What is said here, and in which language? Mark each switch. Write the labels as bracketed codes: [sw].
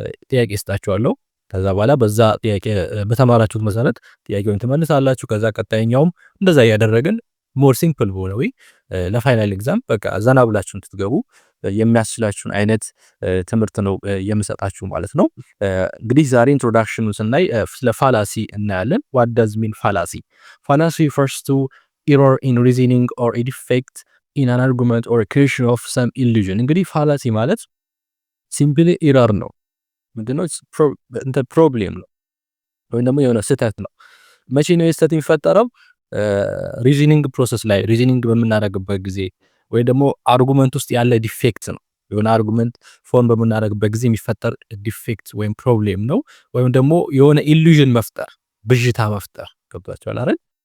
[am] ጥያቄ እሰጣቸዋለሁ። ከዛ በኋላ በዛ ጥያቄ በተማራችሁት መሰረት ጥያቄውን ትመልሳላችሁ። ከዛ ቀጣይኛውም እንደዛ እያደረግን ሞር ሲምፕል በሆነ ወይ ለፋይናል ኤግዛም በቃ ዘና ብላችሁ እንድትገቡ የሚያስችላችሁን አይነት ትምህርት ነው የምሰጣችሁ ማለት ነው። እንግዲህ ዛሬ ኢንትሮዳክሽኑን ስናይ ስለ ፋላሲ እናያለን። [en] ዋት ዳዝ ሚን ፋላሲ? ፋላሲ refers to error in reasoning or a defect in an argument or a creation of some illusion። [am] እንግዲህ ፋላሲ ማለት ሲምፕሊ ኤረር ነው። ምንድነው? እንደ ፕሮብሌም ነው ወይም ደግሞ የሆነ ስህተት ነው። መቼ ነው ስህተት የሚፈጠረው? ሪዝኒንግ ፕሮሰስ ላይ ሪዝኒንግ በምናደርግበት ጊዜ ወይ ደግሞ አርጉመንት ውስጥ ያለ ዲፌክት ነው። የሆነ አርጉመንት ፎርም በምናደርግበት ጊዜ የሚፈጠር ዲፌክት ወይም ፕሮብሌም ነው። ወይም ደግሞ የሆነ ኢሉዥን መፍጠር፣ ብዥታ መፍጠር። ገብቷችኋል አይደል?